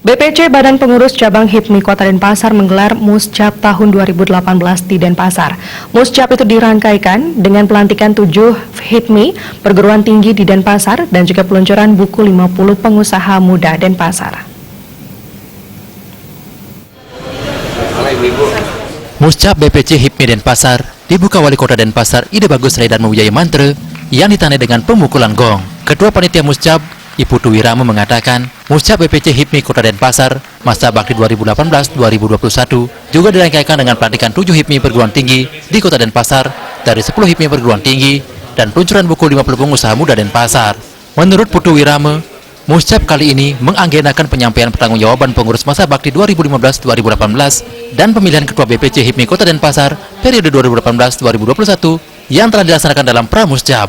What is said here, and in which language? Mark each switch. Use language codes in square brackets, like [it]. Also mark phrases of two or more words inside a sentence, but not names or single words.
[id] BPC Badan Pengurus Cabang HIPMI Kota Denpasar menggelar Muscap tahun 2018 di Denpasar. Muscap itu dirangkaikan dengan pelantikan 7 HIPMI perguruan tinggi di Denpasar dan juga peluncuran buku 50 pengusaha muda Denpasar. Muscap BPC HIPMI Denpasar dibuka Wali Kota Denpasar Ide Bagus Raidarma Wijaya Mantre yang ditandai dengan pemukulan gong. Ketua Panitia Muscap Ibu Tuwirama mengatakan, Muscap BPC HIPMI Kota Denpasar masa bakti 2018-2021 juga dirangkaikan dengan pelantikan 7 HIPMI perguruan tinggi di Kota Denpasar dari 10 HIPMI perguruan tinggi dan peluncuran buku 50 pengusaha muda Denpasar. Menurut Putu Wirama, Muscap kali ini menganggenakan penyampaian pertanggungjawaban pengurus masa bakti 2015-2018 dan pemilihan Ketua BPC HIPMI Kota Denpasar periode 2018-2021 yang telah dilaksanakan dalam Pramuscap.